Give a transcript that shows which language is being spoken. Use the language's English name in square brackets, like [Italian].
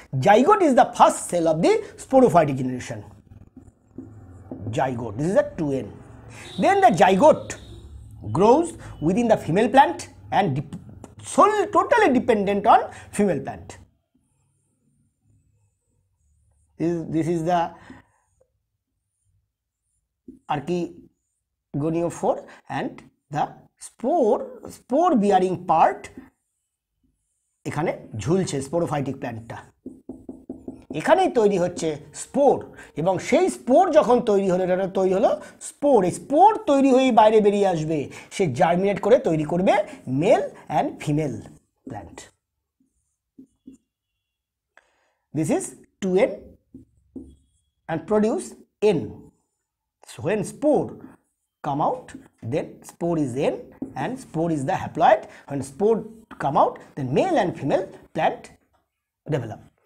[English] Zygote is the first cell of the sporophytic generation. Zygote. This is a 2n. Then the zygote grows within the female plant and solely totally dependent on female plant. This is the Archegoniophore and the spore bearing part [Bangla] এখানে ঝুলছে sporophytic প্ল্যান্টটা, এখানেই তৈরি হচ্ছে spore এবং সেই spore যখন তৈরি হলো, এটা তৈরি হলো স্পোর, এই স্পোর তৈরি হয়ে বাইরে বেরিয়ে আসবে, সে জার্মিনেট করে তৈরি করবে male and female plant. [English] This is 2n and produce n. So when spore come out, then spore is n and spore is the haploid. When spore come out, then male and female plant develop.